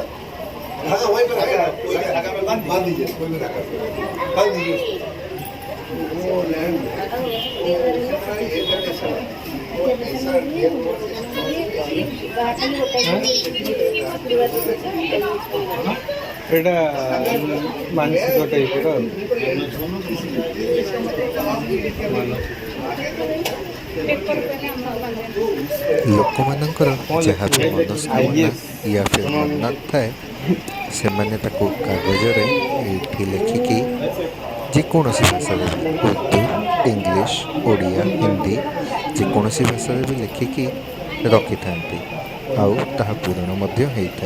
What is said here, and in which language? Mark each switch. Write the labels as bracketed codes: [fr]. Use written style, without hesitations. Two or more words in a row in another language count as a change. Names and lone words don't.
[hi] धागा वहीं पर है, कोई धागा में बांध दीजिए, कोई भी धागा से बांध दीजिए उसको। वो लैंड है, वो इसी तरह एयर कंडीशन है, वो ऐसा एयरपोर्ट [or] ଏଟା ମାନସିକ ଟାଇପ ଲୋକମାନଙ୍କର ଯାହା ବି ମନସ୍କାମନା [hi] या फिर मन्नत [or] ଥାଏ ସେମାନେ ତାକୁ କାଗଜରେ ଏଇଠି ଲେଖିକି ଯେକୌଣସି ଭାଷାରେ ଉର୍ଦ୍ଦୁ ଇଂଲିଶ ଓଡ଼ିଆ ହିନ୍ଦୀ ଯେକୌଣସି ଭାଷାରେ ବି ଲେଖିକି ରଖିଥାନ୍ତି ଆଉ ତାହା ପୂରଣ ମଧ୍ୟ ହେଇଥାଏ।